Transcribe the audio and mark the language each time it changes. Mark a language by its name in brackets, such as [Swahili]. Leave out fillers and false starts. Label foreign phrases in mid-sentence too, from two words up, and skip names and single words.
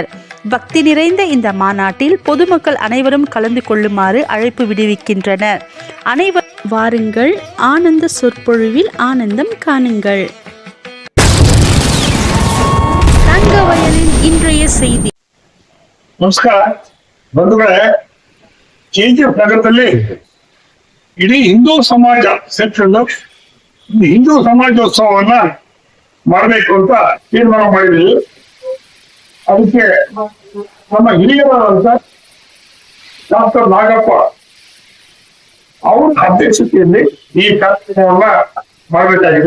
[Tamil] பக்தி நிறைந்த இந்த மாநாட்டில் பொதுமக்கள் அனைவரும் கலந்து கொள்ளுமாறு அழைப்பு விடுவிக்கின்றனர். அனைவரும் வாருங்கள், ஆனந்த சொற்பொழிவில் ஆனந்தம் காணுங்கள். தங்கவயலின் இன்றைய செய்தி. [Kannada] ನಮಸ್ಕಾರ ಬಂಧುಗಳೇ. ಕೆಜಿಎಫ್ ನಗರದಲ್ಲಿ ಇಡೀ ಹಿಂದೂ ಸಮಾಜ ಸೇರ್ಕೊಂಡು ಹಿಂದೂ ಸಮಾಜೋತ್ಸವವನ್ನ ಮಾಡಬೇಕು ಅಂತ ತೀರ್ಮಾನ ಮಾಡಿದ್ವಿ. ಅದಕ್ಕೆ ನಮ್ಮ ಹಿರಿಯರಾದಂತ ಡಾಕ್ಟರ್ ನಾಗಪ್ಪ ಅವರ ಅಧ್ಯಕ್ಷತೆಯಲ್ಲಿ ಈ ಕಾರ್ಯಕ್ರಮವನ್ನ ಮಾಡಬೇಕಾಗಿದೆ.